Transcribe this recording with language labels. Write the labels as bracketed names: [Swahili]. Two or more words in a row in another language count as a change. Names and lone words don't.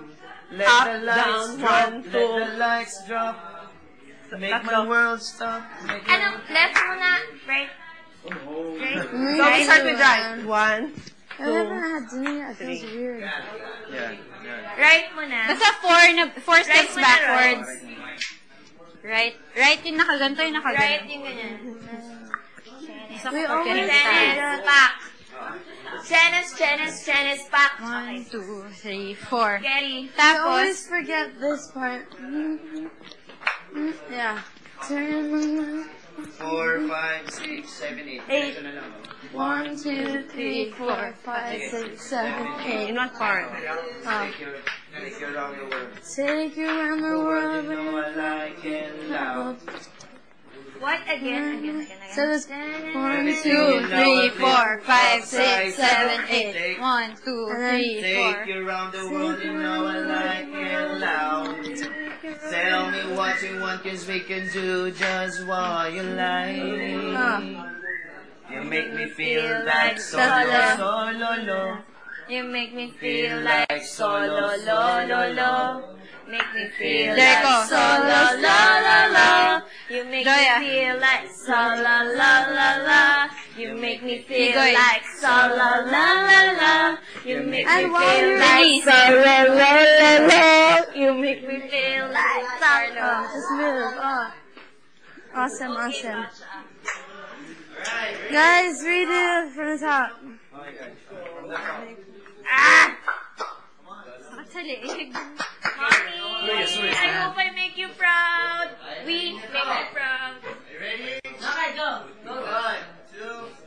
[English] Let Up, the lights down, drop, one, let two. the lights drop. Make my world stop. Make my- [Filipino] Anong left muna? Right? [English] So we start with right. 1. I never had dinner yet. It feels weird. Yeah. [Filipino] Right muna. [English] Basta four steps [Filipino] muna, backwards. Right yung nakaganto, yung [English] Right [Filipino] nakaganto. yung ganyan. [English] We [Filipino] Chenes, pak. Chenes, pak. 1, 2, 3, 4. Kelly. Tapos, [English] always forget this part. Yeah. 4, 5, 6, 7, 8. [Filipino] Ito na lang. 1, 2, 3, 4, 5, 6, 7, 8. [English] In what part? Take you around the world. Take you around the world. You know I like it loud. What? Again. So this 1, 2, 2, 3, 4, 5, 6, 7, 8. 1, 2, 3, Take 4. you around the world, you know I like it loud. Tell me what you want, 'cause we can do just what you like. You make me feel like solo, solo, lo. You make me feel like solo, lo, lo, lo. Make me feel There like ko. solo, la, la, la. You make me Joya. feel like solo, la, la, la. You make me feel Igoy. like solo, la, la, la. You make me And while feel you're like releasing. solo, la, la, la. You make me feel like solo. Just move. Awesome. Guys, redo from the top. Actually, Mommy, I hope I make you proud. We make you proud. Ready? Okay, go. 1, 2.